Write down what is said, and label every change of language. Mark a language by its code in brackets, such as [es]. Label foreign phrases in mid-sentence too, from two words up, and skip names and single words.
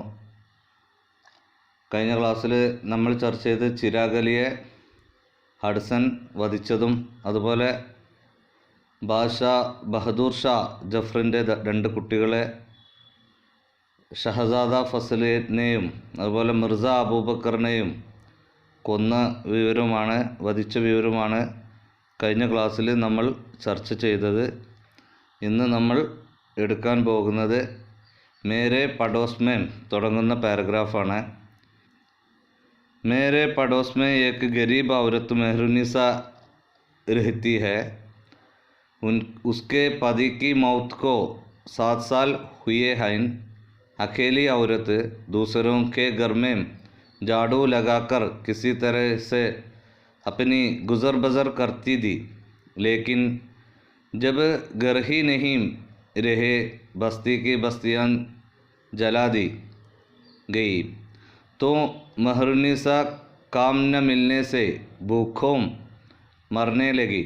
[ml] കഴിഞ്ഞ ക്ലാസ്സിൽ നമ്മൾ ചർച്ച ചെയ്ത് ചിരാഗ് അലിയെ ഹഡ്സൺ വധിച്ചതും അതുപോലെ ബഹദൂർ ഷാ ജഫറിൻ്റെ രണ്ട് കുട്ടികളെ ഷഹസാദ ഫസലിനെയും അതുപോലെ മിർസ അബൂബക്കറിനെയും കൊന്ന വധിച്ച വിവരമാണ് കഴിഞ്ഞ ക്ലാസ്സിൽ നമ്മൾ ചർച്ച ചെയ്തത്. ഇന്ന് നമ്മൾ എടുക്കാൻ പോകുന്നത് [hi] मेरे पड़ोस में [ml] തുടങ്ങുന്ന പാരഗ്രാഫാണ്. [hi] मेरे पड़ोस में एक गरीब औरत मेहरुनिसा रहती है. उसके पति की मौत को 7 साल हुए हैं. अकेली औरत दूसरों के घर में झाड़ू लगाकर किसी तरह से अपनी गुजर बसर करती थी, लेकिन जब घर ही नहीं रहे बस्ती की बस्तियां जला दी गई तो मेहरुनिसा काम न मिलने से भूखों मरने लगी.